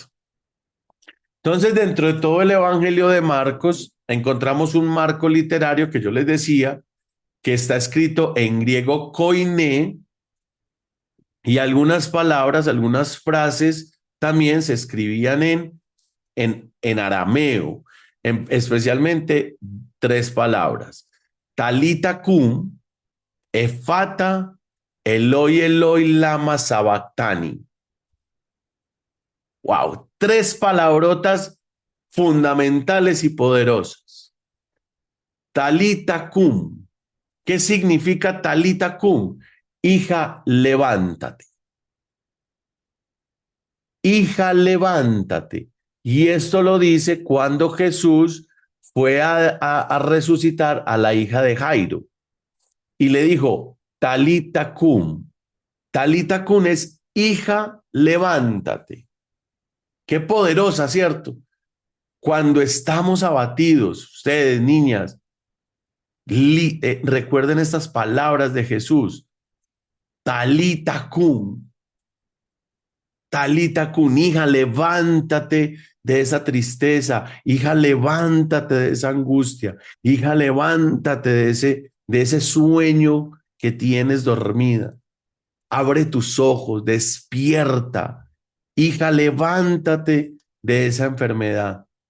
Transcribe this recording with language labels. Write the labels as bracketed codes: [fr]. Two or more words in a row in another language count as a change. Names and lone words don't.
[es] Entonces, dentro de todo el Evangelio de Marcos, encontramos un marco literario que yo les decía, que está escrito en griego koiné, y algunas palabras, algunas frases también se escribían en arameo, especialmente tres palabras: [arc] טליתא קום, אתפתח, אלהי אלהי למה שבקתני. [es] Wow, tres palabrotas fundamentales y poderosas. [arc] טליתא קום. [es] ¿Qué significa [arc] טליתא קום? [es] Hija, levántate. Hija, levántate. Y esto lo dice cuando Jesús fue a resucitar a la hija de Jairo y le dijo, [arc] טליתא קום. טליתא קום [es] es hija, levántate. Qué poderosa, ¿cierto? Cuando estamos abatidos, ustedes, niñas, recuerden estas palabras de Jesús. [arc] טליתא קום. טליתא קום, [es] hija, levántate de esa tristeza, hija, levántate de esa angustia, hija, levántate de ese sueño que tienes dormida. Abre tus ojos, despierta. Hija, levántate de esa enfermedad.